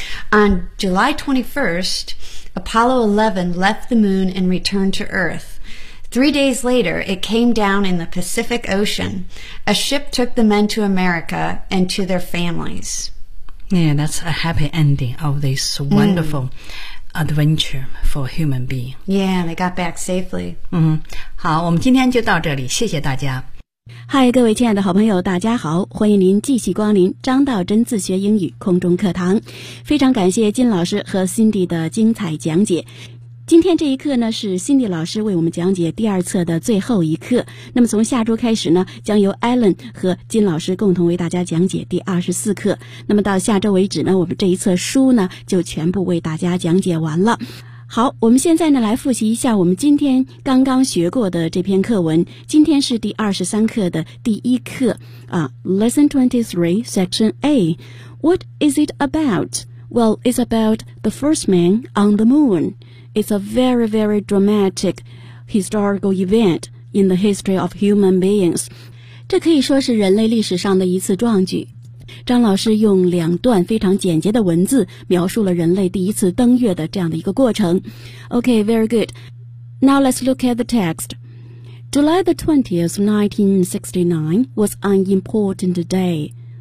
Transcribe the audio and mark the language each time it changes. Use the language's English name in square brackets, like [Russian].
[English] On July 21st,Apollo 11 left the moon and returned to Earth. 3 days later, it came down in the Pacific Ocean. A ship took the men to America and to their families. Yeah, that's a happy ending of this wonderful adventure for human being. Yeah, they got back safely. [Chinese] 好，我们今天就到这里，谢谢大家。嗨，各位亲爱的好朋友，大家好，欢迎您继续光临张道真自学英语空中课堂。非常感谢金老师和 Cindy 的精彩讲解。今天这一课呢，是 Cindy 老师为我们讲解第二册的最后一课。那么从下周开始呢，将由 Alan 和金老师共同为大家讲解第24课。那么到下周为止呢，我们这一册书呢，就全部为大家讲解完了。好，我们现在呢来复习一下我们今天刚刚学过的这篇课文。今天是第23课的第一课啊 ， [English] Lesson 23, Section A. What is it about? Well, it's about the first man on the moon. It's a very, very dramatic historical event in the history of human beings. [Chinese] 这可以说是人类历史上的一次壮举。张老师用两段非常简洁的文字描述了人类第一次登月的这样的一个过程。 [English] Okay, very good. Now let's look at the text. July the 20th, 1969 was an important day.